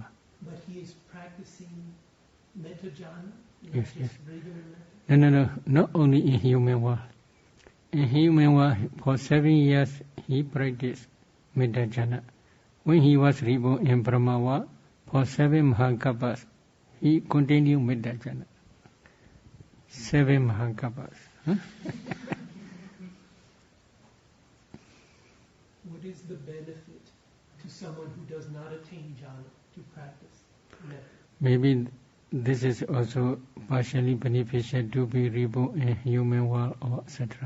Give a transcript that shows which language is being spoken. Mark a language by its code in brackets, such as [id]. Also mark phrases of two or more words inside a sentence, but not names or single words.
[en] But he is practicing [pi] metta jhana, [en] not Yes, just yes. regular metta. No, not only in human world. In human world, for 7 years, he practiced [pi] metta jhana. [en] When he was reborn in Brahma world, for 7 Mahakapas, he continued [pi] metta jhana. [en] 7 Mahakapas. Huh? What is the benefit to someone who does not attain jhana to practice metta? Maybe this is also partially beneficial to be reborn in human world or etc.